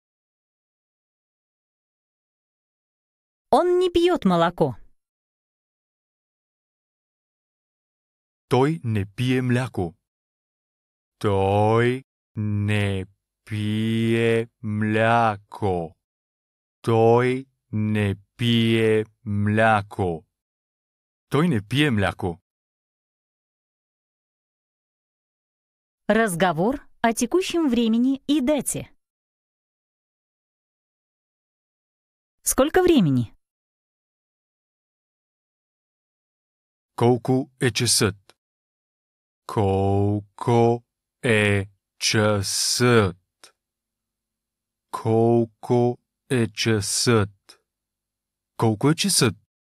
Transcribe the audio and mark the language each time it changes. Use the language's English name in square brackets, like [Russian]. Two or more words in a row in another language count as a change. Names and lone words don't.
[Russian] Он не пьет молоко. [Bulgarian] Той не пие мляко. Той не пие мляко. Той не пие мляко. Той не пие мляко. [Russian] Разговор о текущем времени и дате. Сколько времени? [Bulgarian] Колко е часът? Колко е часът? Колко е часът? Колко е часът?